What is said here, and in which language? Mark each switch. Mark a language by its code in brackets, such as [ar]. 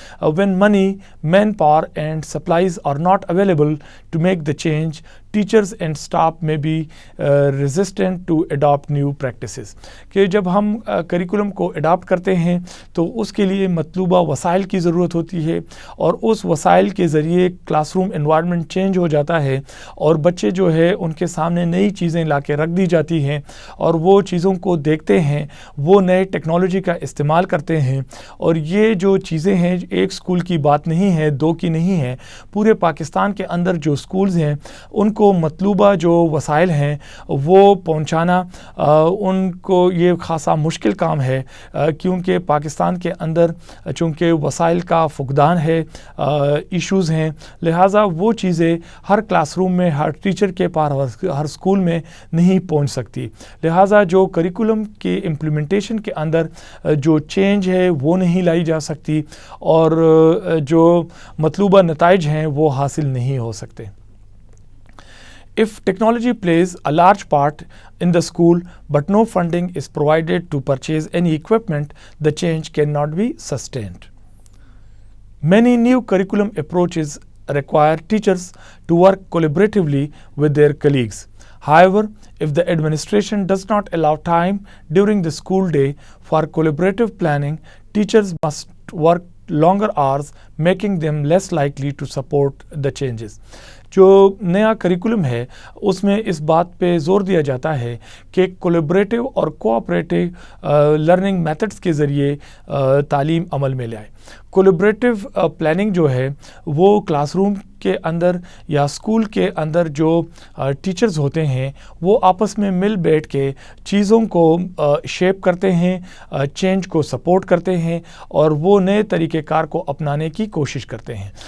[en] when money, manpower and supplies are not available to make the change, teachers and staff may be resistant to adopt new practices. [ur] کہ جب ہم curriculum کو adapt کرتے ہیں تو اس کے لیے مطلوبہ وسائل کی ضرورت ہوتی ہے، اور اس وسائل کے ذریعے کلاس روم انوائرمنٹ چینج ہو جاتا ہے، اور بچے جو ہے ان کے سامنے نئی چیزیں لا کے رکھ دی جاتی ہیں، اور وہ چیزوں کو دیکھتے ہیں، وہ نئے ٹیکنالوجی کا استعمال کرتے ہیں. اور یہ جو چیزیں ہیں ایک اسکول کی بات نہیں ہے، دو کی نہیں ہے، پورے پاکستان کے اندر جو اسکولز ہیں ان کو مطلوبہ جو وسائل ہیں وہ پہنچانا ان کو یہ خاصا مشکل کام ہے، کیونکہ پاکستان کے اندر چونکہ وسائل کا فقدان ہے، ایشوز ہیں، لہٰذا وہ چیزیں ہر کلاس روم میں، ہر ٹیچر کے پاس، ہر اسکول میں نہیں پہنچ سکتی. لہٰذا جو کریکولم کی امپلیمنٹیشن کے اندر جو چینج ہے وہ نہیں لائی جا سکتی، اور جو مطلوبہ نتائج ہیں وہ حاصل نہیں ہو سکتے. [en] If technology plays a large part in the school but no funding is provided to purchase any equipment, the change cannot be sustained. Many new curriculum approaches require teachers to work collaboratively with their colleagues. However, if the administration does not allow time during the school day for collaborative planning, teachers must work longer hours, making them less likely to support the changes. [ur] جو نیا curriculum ہے اس میں اس بات پہ زور دیا جاتا ہے کہ کولیبریٹو اور کوآپریٹو لرننگ میتھڈس کے ذریعے تعلیم عمل میں لے آئے. کولیبریٹو پلاننگ جو ہے وہ کلاس روم کے اندر یا اسکول کے اندر جو ٹیچرز ہوتے ہیں وہ آپس میں مل بیٹھ کے چیزوں کو شیپ کرتے ہیں، چینج کو سپورٹ کرتے ہیں، اور وہ نئے طریقہ کار کو اپنانے کی کوشش کرتے ہیں.